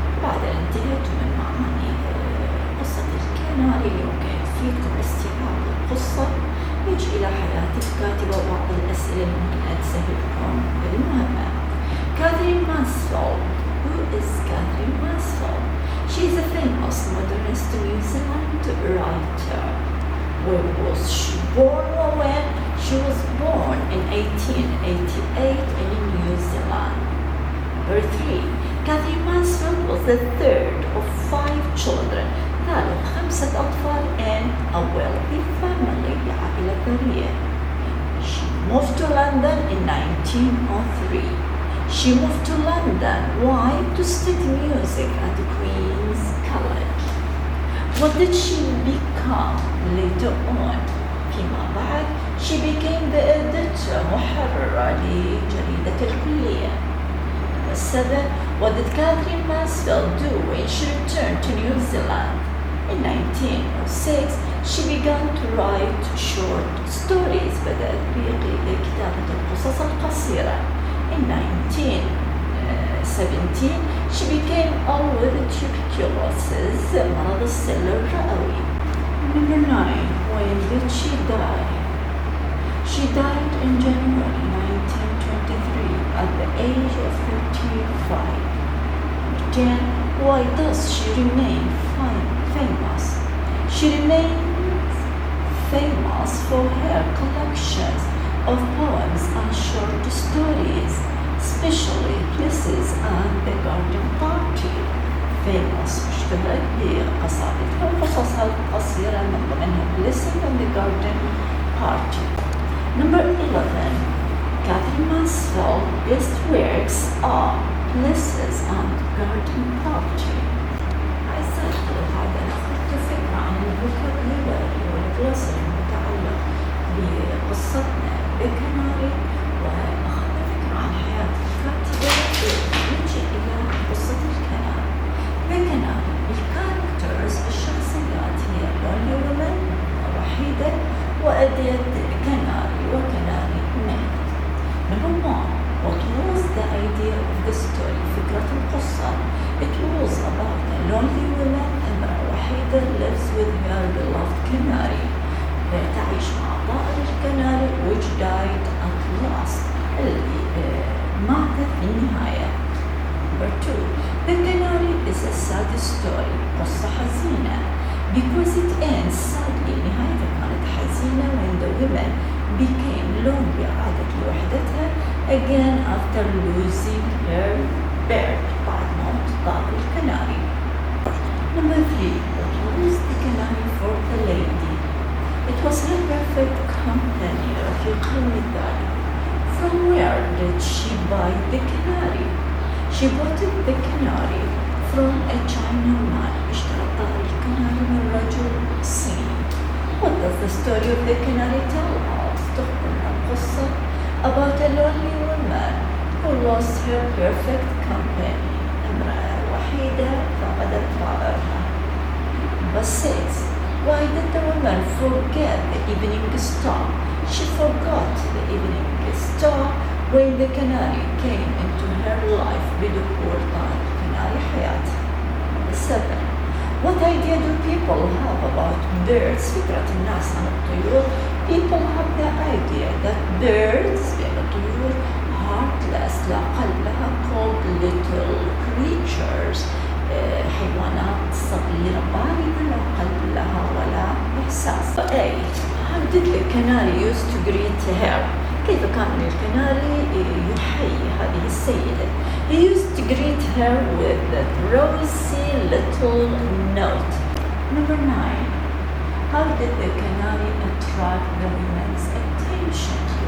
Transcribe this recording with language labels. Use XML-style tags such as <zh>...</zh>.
<ar>بعد انتهيت من معاني قصة الكناري يمكن يفيدكم استيعاب القصة. يجي إلى حياة الكاتبة وبعض الأسئلة اللي ممكن تسهلكم المهمة. كاثرين ماسفيلد.</ar> <en>Who is Catherine Mansfield? She is a famous modernist New Zealand writer. Where was she born or when? She was born in 1888 in New Zealand. Number 3. Catherine Mansfield was the third of 5 children.</en> <ar>ثالث 5 أطفال</ar> <en>in a wealthy family</en> <ar>عائلة ثرية.</ar> <en>She moved to London in 1903. She moved to London. Why? To study music at Queen's College. What did she become later on?</en> <ar>فيما بعد</ar> <en>she became the editor</en> <ar>محررة لجريدة الكلية.</ar> <en>7. What did Catherine Mansfield do when she returned to New Zealand? In 1906 she began to write short stories.</en> <ar>بدأت بكتابة القصص القصيرة.</ar> <en>In 1917 she became ill with tuberculosis</en> <ar>مرض السل الرئوي.</ar> <en>Number 9. When did she die? She died in January 1923 at the age of 35. 10. Why does she remain famous? She remains famous for her collections of poems and short stories, especially Places and the Garden Party.</en> <ar>famous اشتهرت بقصائدها وقصصها القصيرة من ضمنها Places and the Garden Party.</ar> <en>Number 11. Catherine Mansfield's best works are Places and Garden Party.</en> <ar>أعزائي هذا أخذت فكرة عن الفوكابولاري والجلوسري المتعلق بقصتنا الكناري، وأخذنا فكرة عن حياة الكاتبة. نجي إلى قصة الكناري. الكناري الكاركترز الشخصيات هي</ar> <en>lonely woman</en> <ar>وحيدة وأدية كناري وكناري ميت.</ar> <en>Number 1. What was the idea of the story?</en> <ar>فكرة القصة.</ar> <en>It was about a lonely woman</en> <ar>امرأة وحيدة</ar> <en>lives with her beloved canary.</en> <ar>تعيش مع طائر الكناري</ar> <en>which died at last.</en> <ar>اللي مات في النهاية.</ar> <en>Number 2. The canary is a sad story.</en> <ar>قصة حزينة.</ar> <en>Because it ends sadly.</en> <ar>نهايتها كانت حزينة</ar> <en>when the woman became lonely.</en> <ar>عادت لوحدتها</ar> <en>again after losing her bird.</en> <ar>بعد موت طائر الكناري.</ar> <en>Number 3. What was the canary for the lady? It was her perfect companion.</en> <ar>رفيقها المثالي.</ar> <en>From where did she buy the canary? She bought the canary from a Chinaman.</en> <ar>اشترطها الكناري من رجل صيني.</ar> <en>What does the story of the canary tell us?</en> <ar>تخبرنا قصة</ar> <en>about a lonely woman who lost her perfect company.</en> <ar>امرأة وحيدة فقدت رائعها.</ar> <en>But says, why did the woman forget the evening star? She forgot the evening star when the canary came into her life</en> <ar>بدخول الكناري حياتها.</ar> <en>7. What idea do people have about birds?</en> <ar>فكرة الناس عن الطيور.</ar> <en>People have the idea that birds,</en> <ar>بأن الطيور</ar> <en>heartless,</en> <ar>لا قلب لها,</ar> <en>called little creatures,</en> <ar>حيوانات صغيرة باردة لا قلب لها ولا إحساس.</ar> <en>8. How did the canary used to greet her?</en> <ar>كيف كان الكناري يحيي هذه السيدة؟</ar> <en>He used to greet her with a rosy little note. Number 9. How did the canary attract the women's attention?</en>